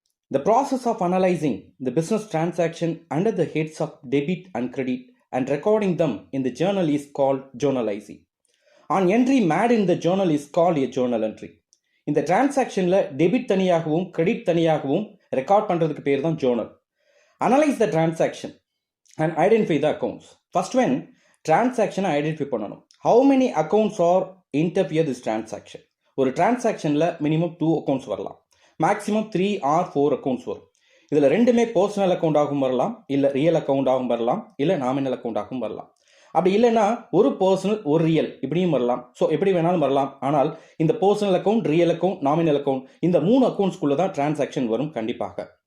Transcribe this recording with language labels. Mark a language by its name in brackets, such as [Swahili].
[English] The process of analyzing the business transaction under the heads of debit and credit and recording them in the journal is called journalizing. An entry made in the journal is called a journal entry. [Tamil] இந்த டிரான்சாக்ஷனில் debit தனியாகவும் credit தனியாகவும் record பண்ணுறதுக்கு பேர் தான் journal. [English] Analyze the transaction and identify the accounts. First one, transaction [Tamil] identify பண்ணணும். [English] How many accounts are interfere this transaction? [Tamil] ஒரு டிரான்சாக்ஷனில் minimum 2 accounts வரலாம், maximum 3 or 4 accounts வரும். இதில் ரெண்டுமே பர்சனல் அக்கௌண்ட்டாகவும் வரலாம், இல்லை ரியல் அக்கௌண்ட்டாகவும் வரலாம், இல்லை நாமினல் அக்கௌண்ட்டாகவும் வரலாம். அப்படி இல்லைன்னா ஒரு பர்சனல் ஒரு ரியல் இப்படியும் வரலாம். ஸோ எப்படி வேணாலும் வரலாம். ஆனால் இந்த personal account, real account, nominal account இந்த 3 அக்கௌண்ட்ஸ்குள்ளே தான் டிரான்சாக்ஷன் வரும் கண்டிப்பாக.